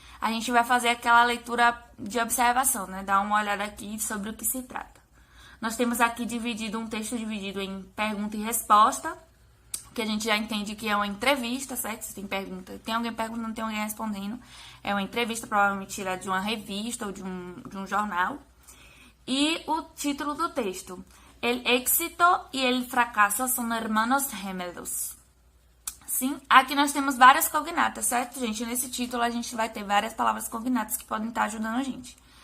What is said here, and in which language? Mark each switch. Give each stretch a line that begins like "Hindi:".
Portuguese: A gente vai fazer aquela leitura de observação, né? Dar uma olhada aqui sobre o que se trata. Nós temos aqui um texto dividido em pergunta e resposta, que a gente já entende que é uma entrevista, certo? Se tem pergunta, tem alguém perguntando, tem alguém respondendo. É uma entrevista, provavelmente tirada de uma revista ou de um jornal. E o título do texto:
Spanish: El éxito y el fracaso son hermanos gemelos.
Portuguese: Sim, aqui nós temos várias cognatas, certo, gente? Nesse título a gente vai ter várias palavras cognatas que podem estar ajudando a gente.